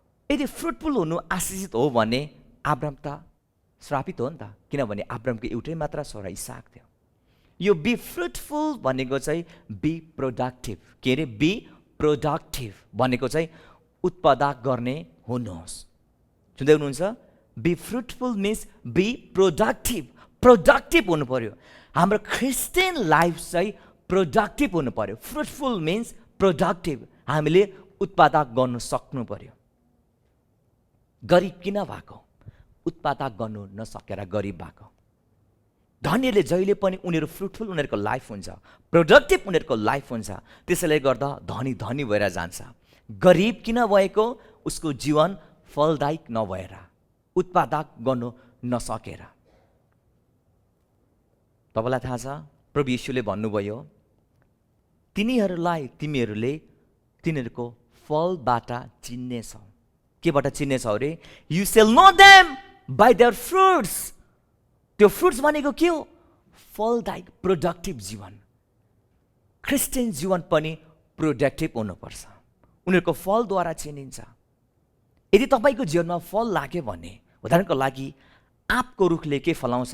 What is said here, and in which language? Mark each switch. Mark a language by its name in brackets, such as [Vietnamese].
[Nepali] यदि फ्रुटफुल हुनु आशिषित हो भने अब्राम त श्रापित हो नि त, किनभने अब्रामको एउटै मात्र छोरा इसाक थियो। यो [English] be fruitful [Nepali] भनेको चाहिँ [English] Be productive. [Nepali] के अरे? [English] be productive [Nepali] भनेको चाहिँ उत्पादक गर्ने हुनुहोस्। सुन्दै हुनुहुन्छ? [English] Be fruitful means be productive. Productive [Nepali] हुनु पर्यो। हाम्रो क्रिस्चियन लाइफ चाहिँ प्रोडक्टिभ हुनु पर्यो। [English] Fruitful means productive. [Nepali] हामीले उत्पादक गर्नु सक्नु पर्यो। गरिब किन भएको? उत्पादक गर्नु नसकेर गरिब भएको। धनीले जहिले पनि उनीहरू फ्रुटफुल उनीहरूको लाइफ हुन्छ, प्रोडक्टिभ उनीहरूको लाइफ हुन्छ, त्यसैले गर्दा धनी भएर जान्छ। गरिब किन भएको? उसको जीवन फलदायक नभएर, उत्पादक गर्नु नसकेर। तपाईँलाई थाहा छ प्रभु येशूले भन्नुभयो, तिनीहरूको फलबाट चिन्नेछौ। केबाट चिन्नेछौ अरे? [English] You shall know them by their fruits. [Nepali] त्यो फ्रुट्स भनेको के हो? फलदायक प्रोडक्टिभ जीवन। क्रिस्चियन जीवन पनि प्रोडक्टिभ हुनुपर्छ। उनीहरूको फलद्वारा चिनिन्छ। यदि तपाईँको जीवनमा फल लाग्यो भने, उदाहरणको लागि आँपको रुखले के फलाउँछ?